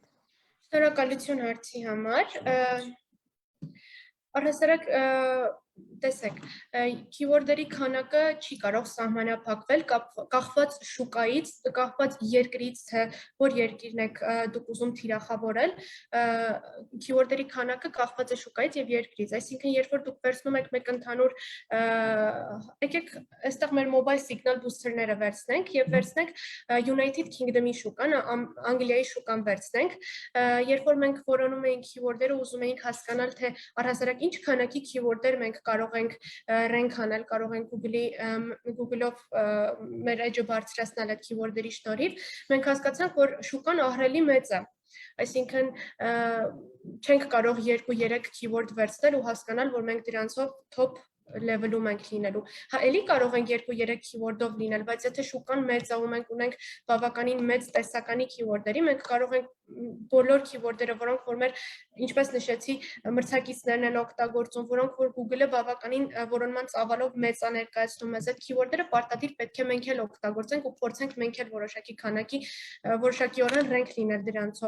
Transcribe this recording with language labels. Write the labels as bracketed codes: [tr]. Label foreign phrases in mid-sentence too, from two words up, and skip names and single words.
[hy] Շնորհակալություն հարցի համար։ Առհասարակ տեսեք, keyword-երի քանակը չի կարող սահմանափակվել կախված շուկայից, կախված երկրից, թե որ երկիրն եք դուք ուզում թիրախավորել, keyword-երի քանակը կախված է շուկայից եւ երկրից, այսինքն երբ որ դուք վերցնում եք մեկ ընդհանուր, եկեք այստեղ մեր [en] mobile signal booster- [hy] ները վերցնենք եւ վերցնենք United Kingdom-ի շուկան, Անգլիայի շուկան վերցնենք, երբ որ մենք որոնում էինք keyword-երը, ուզում էինք հասկանալ, թե առհասարակ ինչ քանակի keyword-եր մենք կարող ենք rank անել, կարող ենք Google-ով մեր edge-ը բարձրացնել այդ keyword-երի շնորհիվ, մենք հասկացանք, որ շուկան ահռելի մեծ է, այսինքն չենք կարող 2-3 keyword վերցնել ու հասկանալ, որ մենք դրանցով [en] top level- [hy] ում ենք լինելու։ Հա, էլի կարող ենք 2-3 keyword-ով լինել, բայց եթե շուկան մեծ է ու մենք ունենք բավականին մեծ տեսականի keyword-երի, մենք կարող ենք բոլոր keyword-երը, որոնք որ մեր, ինչպես նշեցի, մրցակիցներն են օգտագործում, որոնք որ Google-ը բավականին որոնման ծավալով մեծ է ներկայացնում մեզ, այդ keyword-երը պարտադիր պետք է մենք էլ օգտագործենք ու փորձենք մենք էլ որոշակի օրեն rank լինել դրանցով։